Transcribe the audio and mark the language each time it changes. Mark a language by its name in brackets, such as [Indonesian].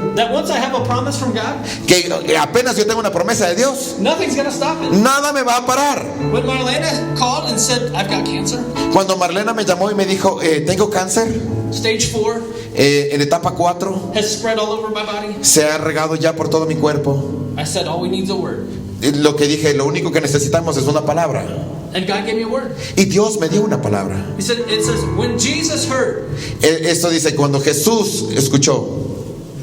[English] that once I have a promise from God, [Spanish] que apenas yo tengo una promesa de Dios, [English] nothing's going to stop it. [Spanish] nada me va a parar. [English] When Marlena called and said, I've got cancer, [Spanish] Cuando Marlena me llamó y me dijo, tengo cáncer, [English] Stage 4 [Spanish] en etapa 4, [English] has spread all over my body. [Spanish] se ha regado ya por todo mi cuerpo. [English] I said, all we need is a word. [Spanish] Lo que dije, lo único que necesitamos es una palabra. [English] And God gave me a word. [Spanish] Y Dios me dio una palabra. [English] He said, it says, when Jesus heard, [Spanish] Esto dice, cuando Jesús escuchó,